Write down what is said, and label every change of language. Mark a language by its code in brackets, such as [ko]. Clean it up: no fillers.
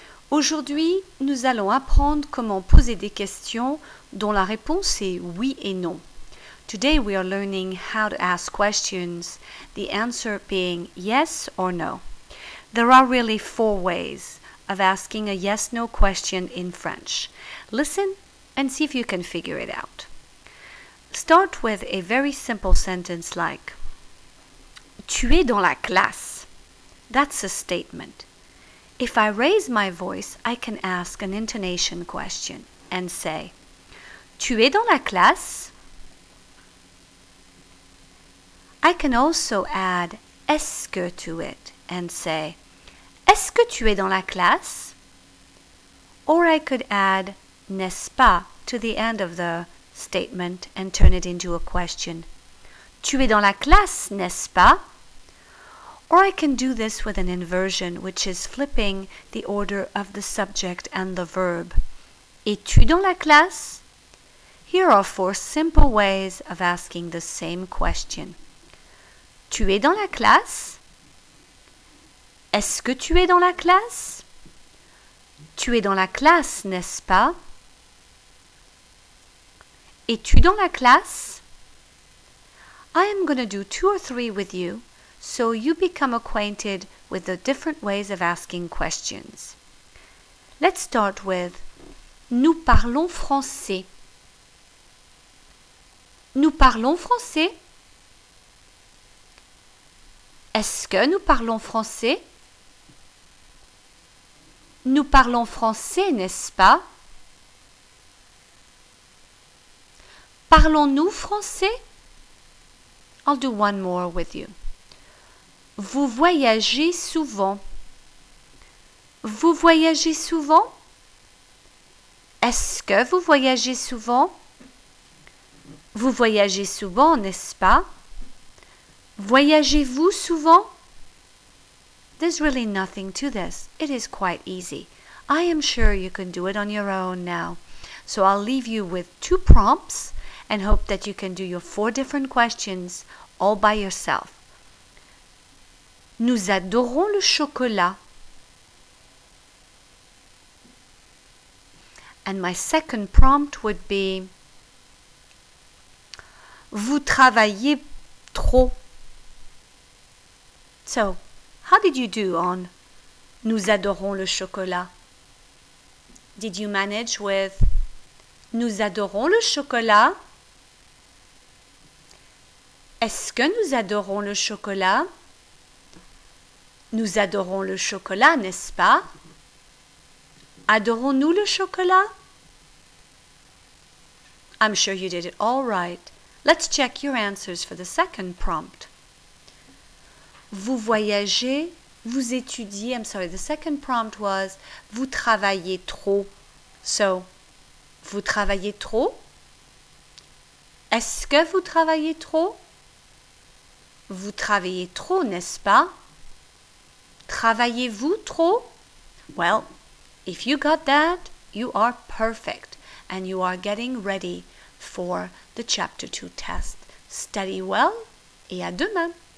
[fr] Aujourd'hui, nous allons apprendre comment poser des questions dont la réponse est oui et non. [en] Today we are learning how to ask questions, the answer being yes or no. There are really four ways of asking a yes-no question in French. Listen and see if you can figure it out. Start with a very simple sentence like [fr] Tu es dans la classe. [en] That's a statement. If I raise my voice, I can ask an intonation question and say, [fr] Tu es dans la classe? [en] I can also add [fr] Est-ce que [en] to it and say, [fr] Est-ce que tu es dans la classe? [en] Or I could add [fr] N'est-ce pas [en] to the end of the statement and turn it into a question. [fr] Tu es dans la classe, n'est-ce pas? [en] Or I can do this with an inversion, which is flipping the order of the subject and the verb. [fr] Es-tu dans la classe? [en] Here are four simple ways of asking the same question. [fr] Tu es dans la classe? Est-ce que tu es dans la classe? Tu es dans la classe, n'est-ce pas? Es-tu dans la classe? [en] I am going to do two or three with you, so you become acquainted with the different ways of asking questions. Let's start with [fr] Nous parlons français. Nous parlons français? Est-ce que nous parlons français? Nous parlons français, n'est-ce pas? Parlons-nous français? [en] I'll do one more with you. [fr] Vous voyagez souvent. Vous voyagez souvent? Est-ce que vous voyagez souvent? Vous voyagez souvent, n'est-ce pas? Voyagez-vous souvent? [en] There's really nothing to this. It is quite easy. I am sure you can do it on your own now. So I'll leave you with two prompts and hope that you can do your four different questions all by yourself. [fr] Nous adorons le chocolat. [en] And my second prompt would be [fr] Vous travaillez trop. [en] So, how did you do on [fr] Nous adorons le chocolat? [en] Did you manage with [fr] Nous adorons le chocolat? Est-ce que nous adorons le chocolat? Nous adorons le chocolat, n'est-ce pas? Adorons-nous le chocolat? [en] I'm sure you did it all right. Let's check your answers for the second prompt. [fr] Vous voyagez, vous étudiez, [en] I'm sorry, the second prompt was [fr] Vous travaillez trop. So, vous travaillez trop? Est-ce que vous travaillez trop? Vous travaillez trop, n'est-ce pas? Travaillez-vous trop? [en] Well, if you got that, you are perfect and you are getting ready for the Chapter 2 test. Study well [fr] et à demain!